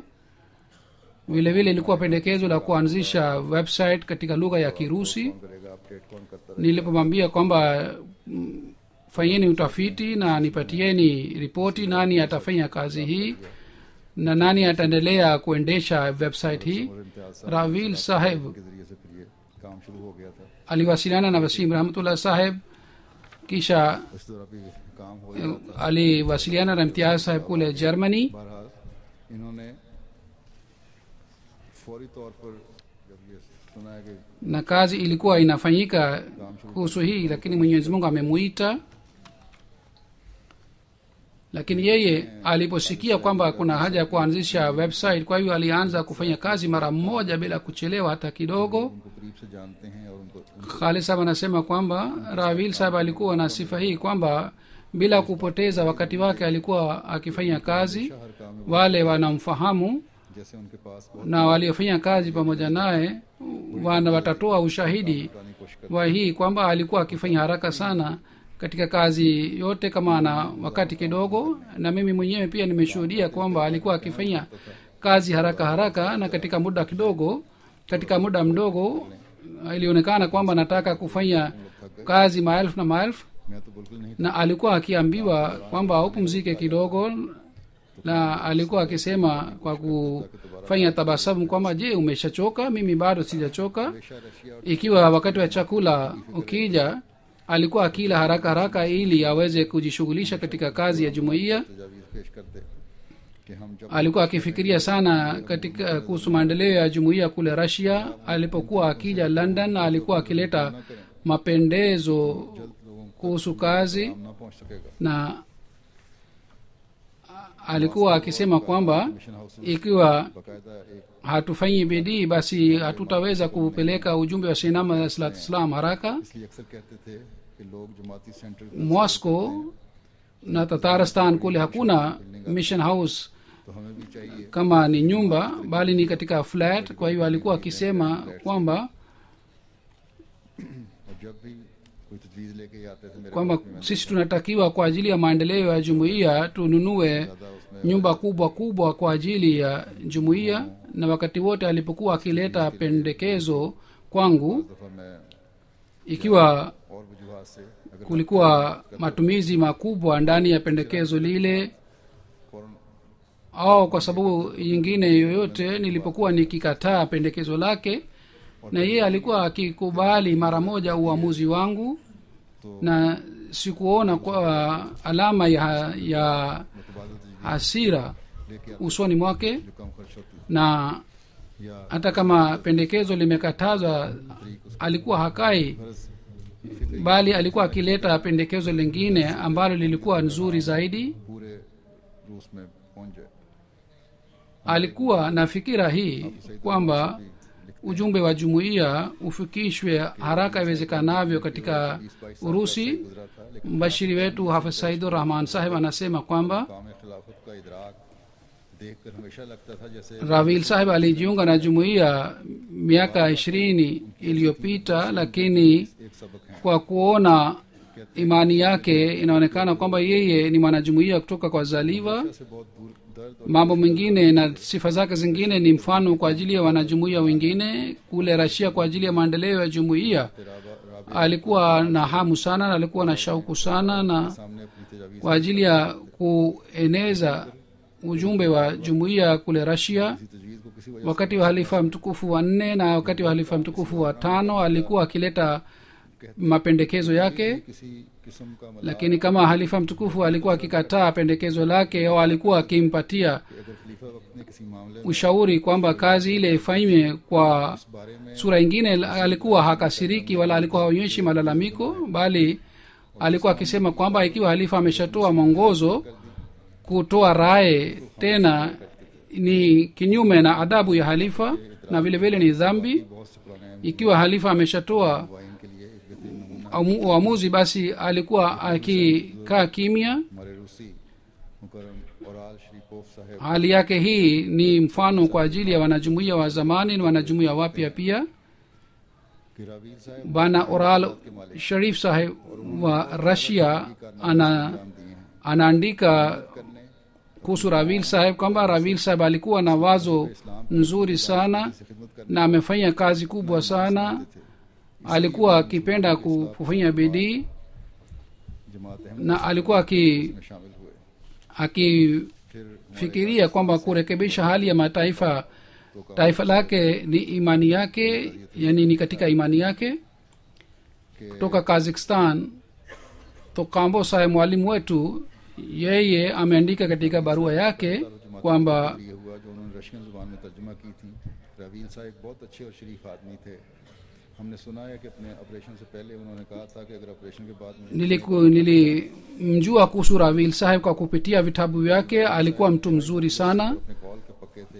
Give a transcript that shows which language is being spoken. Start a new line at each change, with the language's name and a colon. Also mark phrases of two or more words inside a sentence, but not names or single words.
Swahili: Vile vile ilikuwa pendekezo la kuanzisha website katika lugha ya Kirusi.
Urdu: کون کرے گا اپڈیٹ کون کرتا
Swahili: Nilipomwambia kwamba fanyeni utafiti na nipatieni ripoti nani atafanya kazi hii na nani ataendelea kuendesha website hii.
Urdu: اور امتیاز صاحب Ravil saheb کے ذریعے سے پھر یہ کام شروع ہو گیا تھا
Swahili: aliwasiliana na Wasim Rahmatullah saheb, kisha
Urdu: اس طرح بھی کام ہو گیا
Swahili: aliwasiliana na Imtiaz saheb kule Germany.
Urdu: بہرحال انہوں نے فوری طور پر جب یہ سنا ہے کہ
Swahili: Na kazi ilikuwa inafanyika kuhusu hii, lakini Mwenyezi Mungu amemuita. Lakini yeye aliposikia kwamba kuna haja ya kuanzisha website, kwa hiyo alianza kufanya kazi mara moja bila kuchelewa hata kidogo.
Urdu: ان کو قریب سے جانتے ہیں اور ان کو
Swahili: Khalid sahab anasema kwamba Ravil sahab alikuwa na sifa hii kwamba bila kupoteza wakati wake alikuwa akifanya kazi.
Urdu: ہر کام میں
Swahili: Wale wanamfahamu
Urdu: جیسے ان کے پاس بہت
Swahili: na waliofanya kazi pamoja naye watatoa ushahidi
Urdu: پرانی کوشش
Swahili: wa hii kwamba alikuwa akifanya haraka sana katika kazi yote kama ana wakati kidogo. Na mimi mwenyewe pia nimeshuhudia kwamba alikuwa akifanya kazi haraka haraka na katika muda kidogo, katika muda mdogo ilionekana kwamba anataka kufanya kazi maelfu na maelfu,
Urdu: میں تو بالکل نہیں
Swahili: na alikuwa akiambiwa kwamba upumzike kidogo, na alikuwa akisema kwa kufanya tabasamu kwamba je, umeshachoka? Mimi bado sijachoka.
Urdu: ہمیشہ رشیا اور
Swahili: Ikiwa wakati wa chakula ukija, alikuwa akila haraka haraka ili aweze kujishughulisha katika kazi ya jumuiya.
Urdu: تجاویز پیش کرتے کہ ہم جب
Swahili: Alikuwa akifikiria sana katika kuhusu maendeleo ya jumuiya kule Russia. Alipokuwa akija London, alikuwa akileta mapendezo kuhusu kazi,
Urdu: کام نہ پہنچ سکے گا
Swahili: na alikuwa akisema kwamba
English: mission house
Swahili: ikiwa
Urdu: باقاعدہ ایک
Swahili: hatufanyi bidii basi hatutaweza kupeleka ujumbe wa Sayyidina Ahmad
Arabic: صلى الله عليه وسلم
Swahili: haraka.
Urdu: اس لیے اکثر کہتے تھے کہ لوگ جماعتی سینٹر
Swahili: Moscow na Tatarstan kule hakuna
English: mission house
Urdu: تو ہمیں بھی چاہیے
Swahili: kama ni nyumba, bali ni katika flat. Kwa hiyo alikuwa akisema kwamba
Urdu: اور جب بھی کوئی تجویز لے کے آتے تھے میرے
Swahili: kwamba
Urdu: پاس میں,
Swahili: sisi tunatakiwa kwa ajili ya maendeleo ya jumuiya tununue
Urdu: زیادہ اس میں
Swahili: nyumba kubwa kubwa kwa ajili ya jumuiya. Na wakati wote alipokuwa akileta pendekezo kwangu,
Urdu: اس دفعہ میں
Swahili: ikiwa
Urdu: اور وجوہات سے اگر
Swahili: kulikuwa matumizi makubwa ndani ya pendekezo lile
Urdu: फौरन
Swahili: au kwa sababu nyingine yoyote, nilipokuwa nikikataa pendekezo lake, na yeye alikuwa akikubali mara moja uamuzi wangu,
Urdu: तो
Swahili: na sikuona kwa alama ya hasira
Urdu: لے کے آپ
Swahili: usoni mwake,
Urdu: جو کم خرچ ہوتی
Swahili: na
Urdu: या
Swahili: hata kama pendekezo limekatazwa alikuwa hakai,
Urdu: फर्ज
Swahili: bali alikuwa akileta pendekezo lingine ambalo lilikuwa nzuri zaidi.
Urdu: پورے روس میں پہنچ جائے.
Swahili: Alikuwa na fikira hii kwamba ujumbe wa jumuiya ufikishwe haraka iwezekanavyo katika Urusi.
Urdu: گزرا تھا لیکن
Swahili: Mbashiri wetu Hafidh Saidur Rahman sahib anasema kwamba
Urdu: کام خلافت کا ادراک دیکھ کر ہمیشہ لگتا تھا جیسے
Swahili: Ravil sahib alijiunga na jumuiya miaka 20 iliyopita, lakini
Urdu: ایک سبق ہے.
Swahili: kwa kuona imani yake inaonekana kwamba yeye ni mwanajumuiya kutoka kwa zaliwa.
Urdu: سے بہت دور درد اور
Swahili: Mambo mengine na sifa zake zingine ni mfano kwa ajili ya wanajumuiya wengine. Kule Rasia kwa ajili ya maendeleo ya jumuiya alikuwa na hamu sana, na alikuwa na shauku sana, na
Urdu: سامنے اپنی تجاویز
Swahili: kwa ajili ya kueneza ujumbe wa jumuiya kule Rasia
Urdu: کی تجویز کو کسی وجہ
Swahili: wakati wa halifa mtukufu wa 4 na wakati wa halifa mtukufu wa 5 alikuwa akileta mapendekezo yake,
Urdu: سے کسی قسم کا مطلب
Swahili: lakini kama halifa mtukufu alikuwa akikataa pendekezo lake au alikuwa akimpatia
Urdu: اگر خلیفہ وقت نے کسی معاملے میں
Swahili: ushauri kwamba kazi ile ifanywe kwa
Urdu: اس بارے میں
Swahili: sura ingine, alikuwa hakasiriki wala alikuwa haonyeshi malalamiko, bali alikuwa akisema kwamba ikiwa halifa ameshatoa mwongozo, kutoa raye tena ni kinyume na adabu ya halifa na vile vile ni dhambi.
Urdu: بہت سے پرانے
Swahili: Ikiwa halifa ameshatoa
Urdu: وائن کے لیے ایک بہترین نمونہ
Swahili: uamuzi, basi alikuwa akikaa kimya.
Urdu: ہمارے روسی مکرم اورال شریپوف صاحب
Swahili: Hali yake hii ni mfano kwa ajili ya wanajumuiya wa zamani na wanajumuiya wapya pia.
Urdu: کہ راویل صاحب
Swahili: Bwana Oral Sharif saheb wa Russia anaandika kuhusu Ravil saheb kwamba Ravil saheb alikuwa na wazo nzuri sana
Urdu: سے خدمت کرنے
Swahili: na amefanya kazi kubwa sana. Alikuwa akipenda kufanya bidii
Urdu: جماعت احمد
Swahili: na alikuwa
Urdu: میں شامل ہوئے.
Swahili: akifikiria kwamba kurekebisha hali ya mataifa, taifa lake ni imani yake, yani ni katika imani yake. Kutoka Kazakhstan, Tokambo saheb mwalimu wetu, yeye ameandika katika barua yake kwamba
Urdu: یہ ہوا جو انہوں نے رشین زبان میں ترجمہ کی تھی۔ راویل صاحب بہت اچھے اور شریف آدمی تھے. ہم نے سنا ہے کہ اپنے آپریشن سے پہلے انہوں نے کہا تھا کہ اگر آپریشن کے بعد مجھے
Swahili: nilimjua kuhusu Ravil saheb kwa kupitia vitabu vyake. Alikuwa mtu mzuri sana.
Urdu: اپنے قول کے پکے تھے.